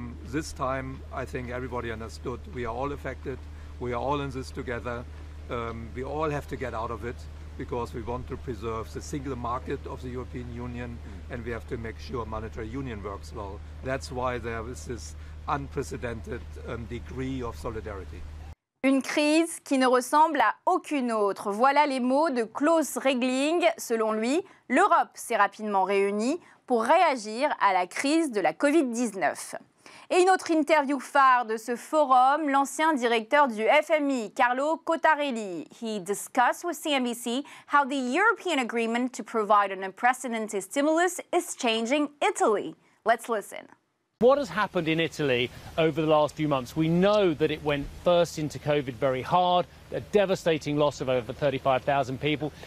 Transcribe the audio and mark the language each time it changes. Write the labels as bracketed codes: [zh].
[en] This time, I think everybody understood we are all affected. We are all in this together. We all have to get out of it because we want to preserve the single market of the European Union and we have to make sure monetary union works well. That's why there is this unprecedented degree of solidarity. [fr] Une crise qui ne ressemble à aucune autre. Voilà les mots de Klaus Regling. Selon lui, l'Europe s'est rapidement réunie pour réagir à la crise de la Covid-19. Et une autre interview phare de ce forum, l'ancien directeur du FMI, Carlo Cottarelli. [en] He discussed with CNBC how the European agreement to provide an unprecedented stimulus is changing Italy. Let's listen. What has happened in Italy over the last few months? We know that it went first into COVID very hard, a devastating loss of over 35,000 people.